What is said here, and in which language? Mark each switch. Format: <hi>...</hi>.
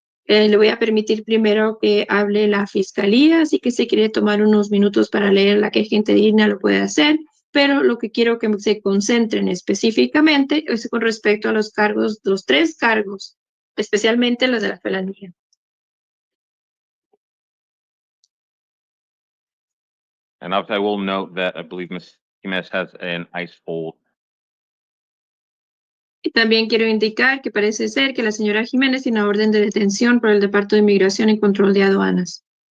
<es>Le voy a permitir primero que hable la fiscalía, así que si quiere tomar unos minutos para leer la queja interina lo puede hacer, pero lo que quiero que se concentren específicamente es con respecto a los cargos, los 3 cargos, especialmente los de la felonía.</es> <en>And I will note that I believe Ms. Jimenez has an ICE hold.</en> <es>Y también quiero indicar que parece ser que la señora Jiménez tiene una orden de detención por el Departamento de Inmigración y Control de Aduanas.</es>